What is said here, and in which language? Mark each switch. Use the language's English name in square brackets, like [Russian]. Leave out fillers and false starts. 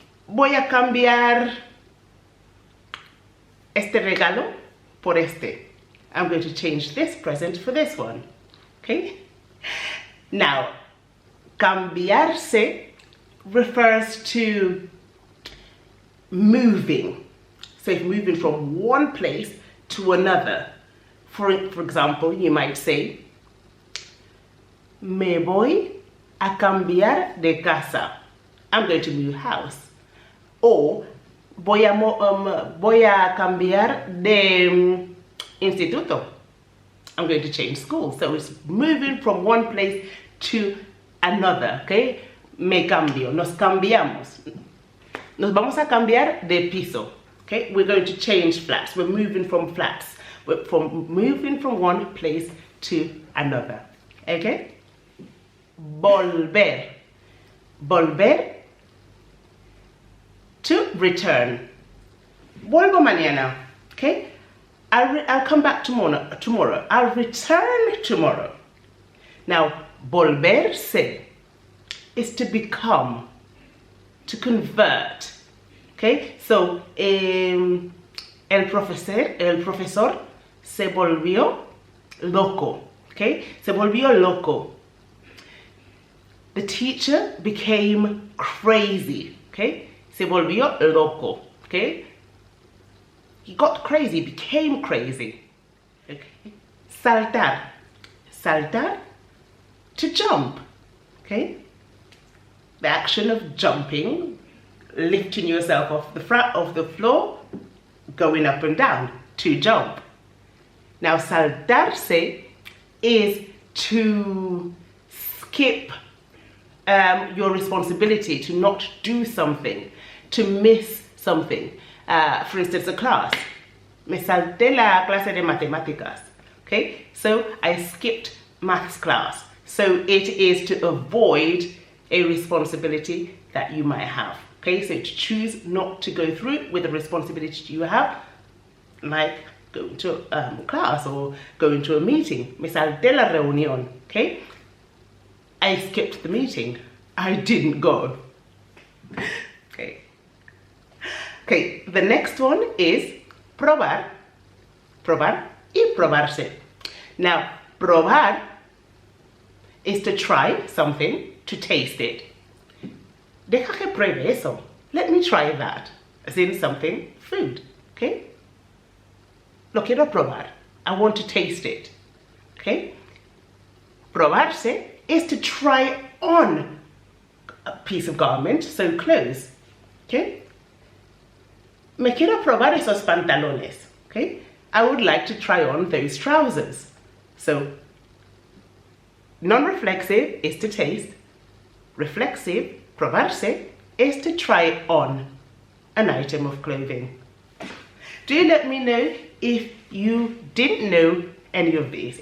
[Spanish] Voy a cambiar este regalo por este. [English] I'm going to change this present for this one. Okay? Now, cambiarse refers to moving. So if moving from one place to another. For example, you might say, [Spanish] me voy a cambiar de casa. [English] I'm going to move house. Or [Spanish] voy a cambiar de instituto. [English] I'm going to change school. So it's moving from one place to another. [Spanish] Okay? Me cambio. Nos cambiamos. Nos vamos a cambiar de piso. [English] Okay? We're going to change flats. We're moving from flats. We're moving from one place to another. Okay? Volver. [Spanish] Volver, [English] to return. [Spanish] Vuelvo mañana. Okay? [English] I'll come back tomorrow. I'll return tomorrow. Now, volverse is to become, to convert. Okay? [Spanish] So, el profesor se volvió loco. Okay? Se volvió loco. [English] The teacher became crazy. Okay? [Spanish] Se volvió loco. [English] Okay? He got crazy, became crazy. Okay? Saltar. Saltar, to jump. Okay? The action of jumping, lifting yourself off the front of the floor, going up and down, to jump. Now, saltarse is to skip your responsibility, to not do something, to miss something. For instance, a class. [Spanish] Me salté la clase de matemáticas. [English] Okay, so I skipped maths class. So it is to avoid a responsibility that you might have. Okay, so to choose not to go through with the responsibility you have, like going to class or going to a meeting. [Spanish] Me salté la reunión. [English] Okay, I skipped the meeting. I didn't go. Okay. Okay, the next one is probar. Probar y probarse. Now, probar is to try something, to taste it. [Spanish] Deja que pruebe eso. [English] Let me try that. As in something, food. Okay? [Spanish] Lo quiero probar. [English] I want to taste it. Okay? Probarse is to try on a piece of garment, so clothes. Okay? [Spanish] Me quiero probar esos pantalones. [English] Okay? I would like to try on those trousers. So, non-reflexive is to taste. Reflexive, probarse, is to try on an item of clothing. Do let me know if you didn't know any of these.